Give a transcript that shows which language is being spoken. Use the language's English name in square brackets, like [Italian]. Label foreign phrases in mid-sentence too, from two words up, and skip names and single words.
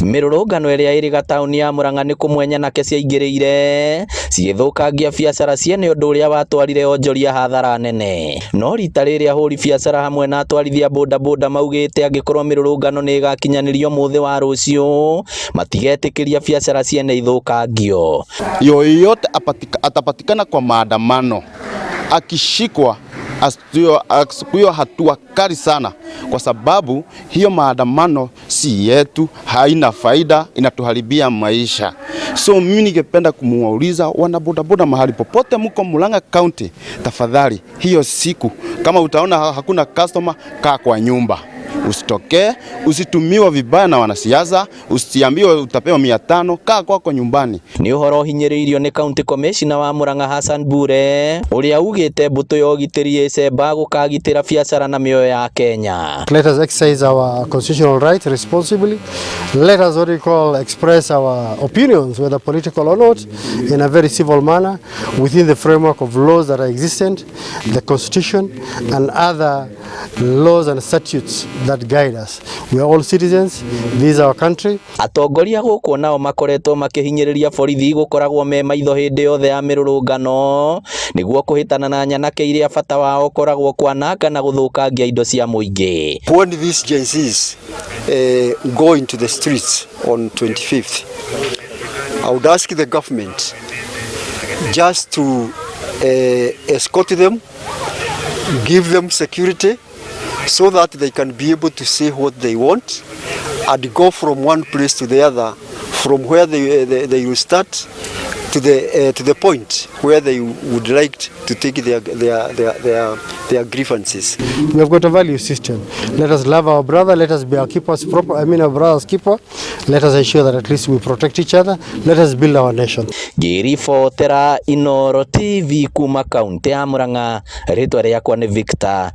[Kikuyu] Mirurungano iria iri gatauni ya Murang'a ni kumwenya nake ciaingirire cigithukangia biacara ciene undu uria watwarire onjoria hathara nene. No rita riri ahuri biacara hamwe na atwarithia bodaboda maugite angikorwo mirurungano ni igakinyanirio muthi wa rucio matigetikiria biacara ciene ithukangio. [Swahili] Yoyote atapatikana kwa maandamano akishikwa asiyo hatua kali sana, kwa sababu hiyo maandamano si yetu, haina faida, inatuharibia maisha. So mimi ningependa kumuuliza wana bodaboda mahali popote mko Murang'a County, tafadhali hiyo siku kama utaona hakuna customer, kaa kwa nyumba. Usitokee, usitumiwa vibaya na wanasiasa, usiambiwe utapewa 500, kaa kwako nyumbani. [Kikuyu] Ni uhoro hinyiriirio ni [English] County Commissioner [Kikuyu] wa Murang'a Hassan Bure uria ugite mbuto ya ugitiri icemba gukagitira biacara na mioyo ya Kenya. [English] Let us exercise our constitutional right responsibly. Let us express our opinions, whether political or not, in a very civil manner within the framework of laws that are existent, the constitution and other laws and statutes that guide us. We are all citizens. This is our country. [Kikuyu] Atongoria guku nao makoretwo makihinyiriria borithi gukoragwo me maitho hindi yothe ya mirurungano niguo kuhitana na nyanake iria bata wao koragwo kwananga na guthukangia indo cia muingi. [English] When these JCs go into the streets on 25th, I would ask the government just to escort them, give them security, so that they can be able to say what they want and go from one place to the other, from where they will start to the point where they would like to take their grievances. We have got a value system. Let us love our brother. Let us be our keepers proper. Our brother's keeper. Let us ensure that at least we protect each other. Let us build our nation. [Kikuyu] Ngiribotera Inooro TV kuma kaunti ya Murang'a, ritwa riakwa ni Victor